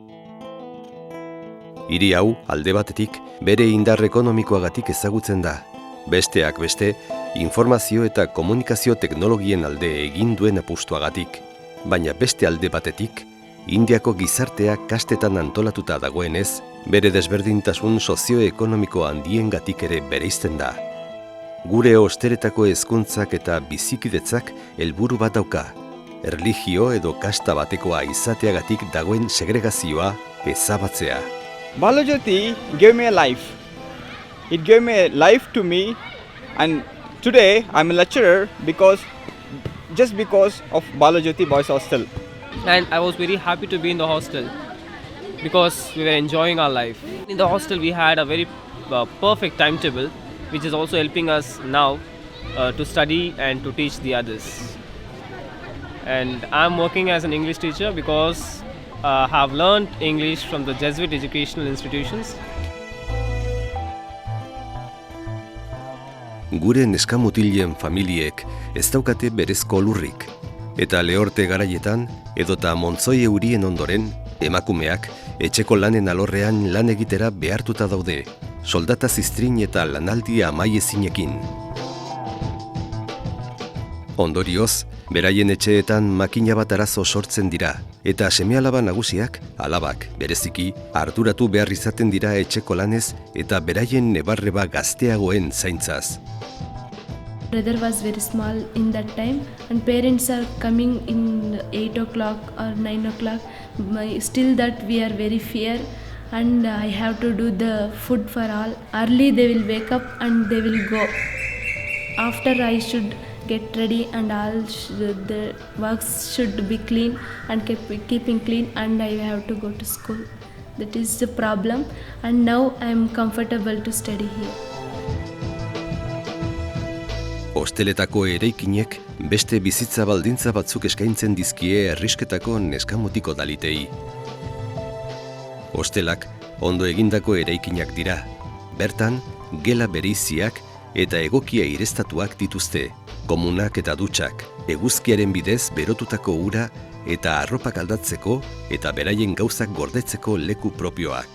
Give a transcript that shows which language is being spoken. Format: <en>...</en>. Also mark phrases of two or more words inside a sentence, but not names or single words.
<eu>Hiri hau alde batetik bere indar ekonomikoagatik ezagutzen da, besteak beste informazio eta komunikazio teknologien alde egin duen apustuagatik, baina beste alde batetik Indiako gizartea kastetan antolatuta dagoenez, bere desberdintasun sozioekonomiko handiengatik ere bereizten da. Gure osteretako hezkuntzak eta bizikidetzak helburu bat dauka, erlijio edo kasta batekoa izateagatik dagoen segregazioa ezabatzea.</eu> <en>Bala Jyoti gave me a life. It gave me a life to me, and today I'm a lecturer just because of Bala Jyoti Boys Hostel. And I was very happy to be in the hostel because we were enjoying our life. In the hostel we had a very perfect timetable, which is also helping us now to study and to teach the others. And I'm working as an English teacher because I have learned English from the Jesuit educational institutions.</en> <eu>Gure neskamutilen familiek ez daukate berezko lurrik, eta lehorte garaietan edota montzoi eurien ondoren, emakumeak etxeko lanen alorrean lan egitera behartuta daude, soldata ziztrin eta lanaldi amaiezinekin. Ondorioz, beraien etxeetan makina bat arazo sortzen dira, eta seme-alaba nagusiak, alabak, bereziki, arduratu behar izaten dira etxeko lanez eta beraien nebarreba gazteagoen zaintzaz.</eu> <en>Brother was very small in that time, and parents are coming in 8 o'clock or 9 o'clock. Still that we are very fear, and I have to do the food for all. Early they will wake up and they will go. After I should get ready and all the works should be clean and keeping clean, and I have to go to school. That is the problem, and now I am comfortable to study here.</en> <eu>Hosteletako eraikinek beste bizitza baldintza batzuk eskaintzen dizkie herrisketako neskamutiko dalitei. Hostelak ondo egindako eraikinak dira, bertan gela bereiziak eta egokia ireztatuak dituzte, komunak eta dutxak, eguzkiaren bidez berotutako ura eta arropak aldatzeko eta beraien gauzak gordetzeko leku propioak.</eu>